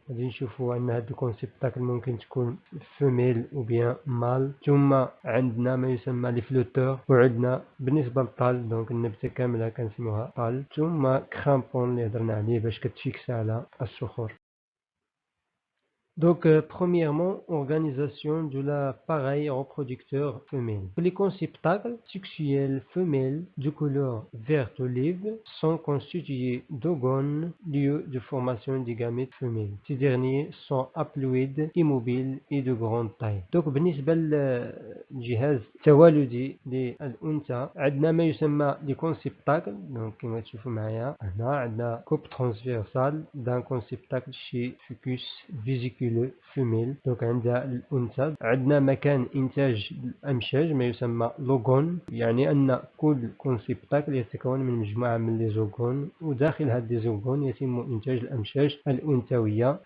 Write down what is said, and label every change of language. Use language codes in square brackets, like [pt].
[ar] غادي نشوفوا ان هاد الكونسيبتاكل ممكن تكون فيميل او بيان مال. ثم عندنا ما يسمى لي فلوتور وعندنا بالنسبة للطال دونك النبتة كاملة كنسموها طال. ثم كرامبون اللي هضرنا عليه باش كتفيكسا على الصخور. [fr] Donc, premièrement, organisation de l'appareil reproducteur femelle. Les conceptacles sexuels femelles de couleur verte olive sont constitués d'ogones, lieu de formation des gamètes femelles. Ces derniers sont haploïdes, immobiles et de grande taille. [ar] Donc, بالنسبة للجهاز التوالدي للأنثى عندنا ما يسمى les conceptacles. donc كما تشوفوا معايا هنا عندنا كوب ترانسفيرسال [fr] d'un conceptacle chez Fucus vesiculus femelle. [ar] دونك عندها الأنثى. عندنا مكان إنتاج الأمشاج ما يسمى لوغون يعني أن كل كونسيبتاكل يتكون من مجموعة من لي زوغون وداخل هاد لي زوغون يتم إنتاج الأمشاج الأنثوية.